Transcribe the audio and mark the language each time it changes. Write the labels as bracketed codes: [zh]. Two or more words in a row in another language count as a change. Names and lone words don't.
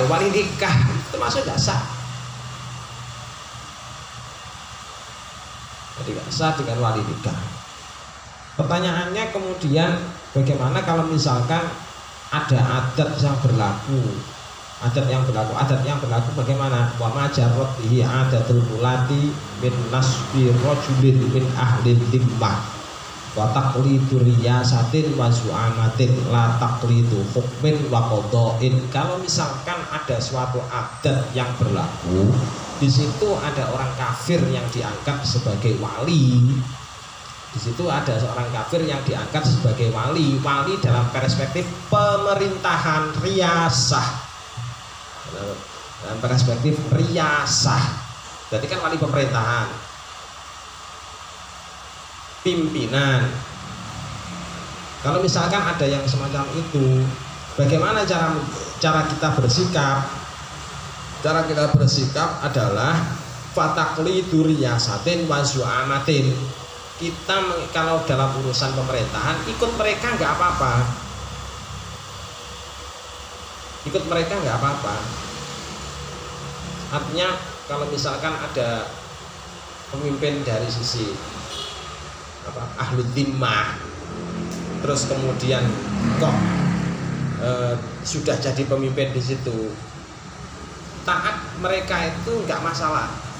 [id] Wali nikah itu masuk tidak sah. Jadi tidak sah dengan wali nikah. Pertanyaannya kemudian bagaimana kalau misalkan ada adat yang berlaku? Adat yang berlaku bagaimana? [ar] وما جرت به عادة الملة من نصب رجل من أهل الذمة وتقليد رياسة وزعامة لا تقليد حكم وقضاء. [id] Kalau misalkan ada suatu adat yang berlaku, di situ ada orang kafir yang diangkat sebagai wali. Di situ ada seorang kafir yang diangkat sebagai wali. Wali dalam perspektif pemerintahan riyasah. Dalam perspektif riyasah. Berarti kan wali pemerintahan, pimpinan. Kalau misalkan ada yang semacam itu, bagaimana cara kita bersikap? Cara kita bersikap adalah [ar] فتقليد رياسة وزعامة. [id] Kita kalau dalam urusan pemerintahan ikut mereka nggak apa-apa. Ikut mereka nggak apa-apa. Artinya kalau misalkan ada pemimpin dari sisi [ar] أهل الذمة, [id] terus kemudian kok sudah jadi pemimpin di situ, taat mereka itu nggak masalah.